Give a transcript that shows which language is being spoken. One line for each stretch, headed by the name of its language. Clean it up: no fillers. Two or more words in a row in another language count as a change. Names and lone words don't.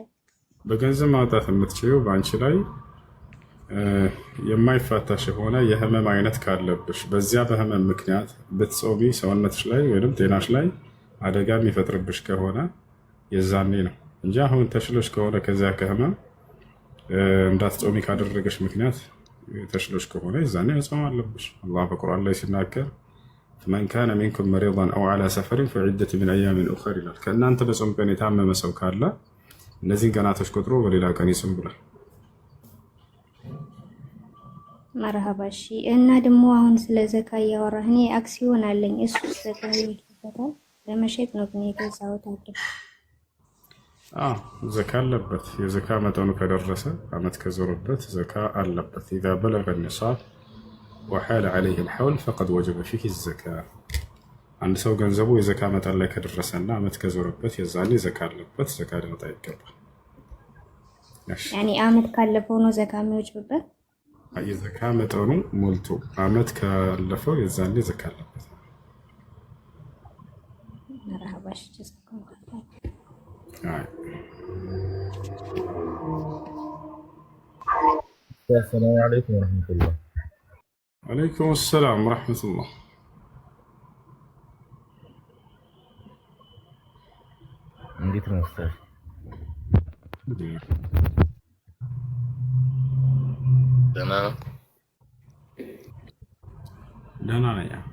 Amharic: በገንዘብ ማውጣት የምትችይው በአንቺ ላይ የማይፋታሽ የሆነ የህመም አይነት ካለብሽ በዚያ በህመም ምክንያት ብትጾሚ ሰውነትሽ ላይ ወይም ጤናሽ ላይ አደጋ የሚፈጥርብሽ ከሆነ የዛኔ ነው እንጂ አሁን ተሽሎሽ ከሆነ ከዚያ ከህመም እንዳትጾሚ ካደረገሽ ምክንያት ተሽሎሽ ከሆነ የዛኔ መጾም አለብሽ። አላህ በቁርአን ላይ ሲናገር
Arabic: من كان منكم مريضا أو على سفر فعدة من أيام أخرى
Amharic: ይላል። ከእናንተ በጾም ቀን የታመመ ሰው ካለ እነዚህን ቀናቶች ቆጥሮ በሌላ ቀን ይጾም ብሏል። መርሃባ። እሺ እና ደግሞ አሁን ስለ ዘካ እያወራህ እኔ አክሲዮን አለኝ። እሱ ዘካ ይወጣል ለመሸጥ ነው ግን የገዛሁት አይደል? ዘካ አለበት። የዘካ መጠኑ ከደረሰ አመት ከዞረበት ዘካ አለበት።
Arabic: إذا بلغ النصاب وحال عليه الحول فقد وجب فيه الزكاة.
Amharic: አንድ ሰው ገንዘቡ የዘካ መጠን ላይ ከደረሰና አመት ከዞረበት የዛኔ ዘካ አለበት። ዘካ ሊወጣ ይገባል። ያኔ አመት ካለፈው ነው ዘካ የሚወጅብበት። የዘካ መጠኑ ሞልቶ አመት ካለፈው የዛኔ ዘካ አለበት። መርሃባሽ ጀዛኩም
Arabic: السلام عليكم ورحمة الله. وعليكم السلام ورحمة الله.
Amharic: እንዴት ነው ኡስታዝ? ደህና ነው። ደህና ነኝ።